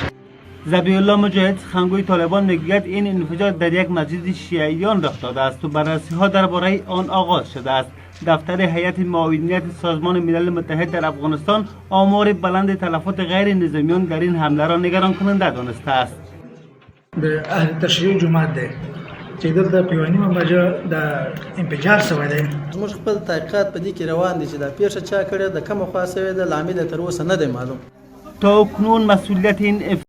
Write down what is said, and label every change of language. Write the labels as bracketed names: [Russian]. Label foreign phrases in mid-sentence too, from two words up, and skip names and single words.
[Persian] ذبیح الله مجاهد سخنگوی طالبان میگوید این انفجار در یک مسجد شیعیان رخ داده است و بررسی ها درباره آن آغاز شده است. دفتر هیئت معاونیت سازمان ملل متحد در افغانستان آمار بلند تلفات غیر نظامیان در این حمله را نگران کننده دانسته است. [Pashto] د اهل تشریع جماعت دی چې دلته په یوه نیمه بجه د انفجار شوی دی. زموږ خپل تحقیقات په دې کې روان دي چې دا پیښه چا کړې ده، کومه خوا شوې ده، لامل یې تر اوسه نه دی معلوم. [Persian] تا اکنون مسئولیت این